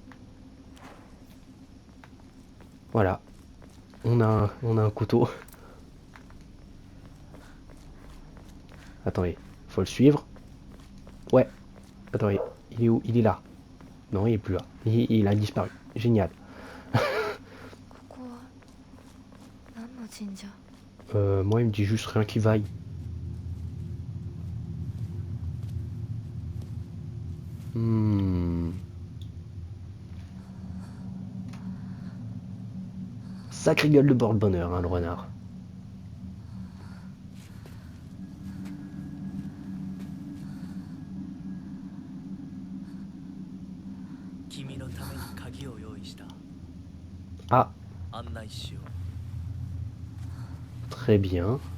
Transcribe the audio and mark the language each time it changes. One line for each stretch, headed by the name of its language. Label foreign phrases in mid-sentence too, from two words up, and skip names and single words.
French: Voilà. On a un couteau. Attendez, faut le suivre. Ouais. Attendez, il est où? Il est là. Non, il est plus là. Il a disparu. Génial.
Japanese: ここは何の神社？
French: Moi, il me dit juste rien qui vaille. Sacré gueule de porte-bonheur, hein, le renard. Ah, très bien.